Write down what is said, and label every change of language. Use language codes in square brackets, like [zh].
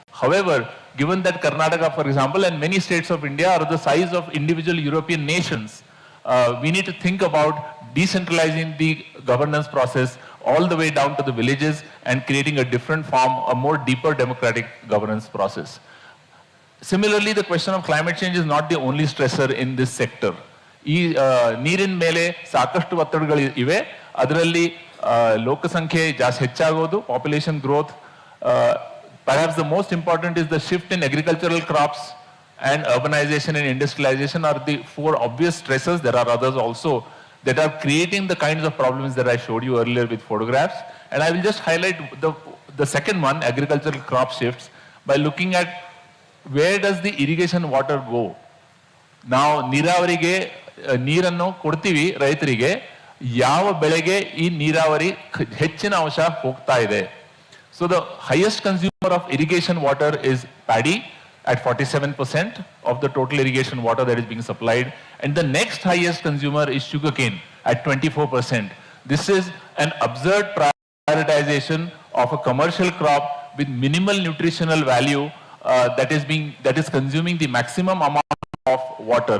[en] However, given that Karnataka, for example, and many states of India are the size of individual European nations, we need to think about decentralizing the governance process all the way down to the villages and creating a different form, a more deeper democratic governance process. Similarly, the question of climate change is not the only stressor in this sector. [kn] ಈ ನೀರಿನ ಮೇಲೆ ಸಾಕಷ್ಟು ಒತ್ತಡಗಳು ಇವೆ. ಅದರಲ್ಲಿ ಲೋಕಸಂಖ್ಯೆ ಜಾಸ್ತಿ ಹೆಚ್ಚಾಗೋದು, [en] Population growth. Perhaps the most important is the shift in agricultural crops, and urbanization and industrialization are the 4 obvious stressors. There are others also that are creating the kinds of problems that I showed you earlier with photographs. And I will just highlight the second one, agricultural crop shifts, by looking at where does the irrigation water go. [kn] Now, ನೀರಾವರಿಗೆ ನೀರನ್ನು ಕೊಡ್ತೀವಿ ರೈತರಿಗೆ, ಯಾವ ಬೆಳೆಗೆ ಈ ನೀರಾವರಿ ಹೆಚ್ಚಿನ ಅಂಶ ಹೋಗ್ತಾ ಇದೆ. [en] So the highest consumer of irrigation water is paddy at 47% of the total irrigation water that is being supplied. And the next highest consumer is sugarcane at 24%. This is an absurd prioritization of a commercial crop with minimal nutritional value that is consuming the maximum amount of water.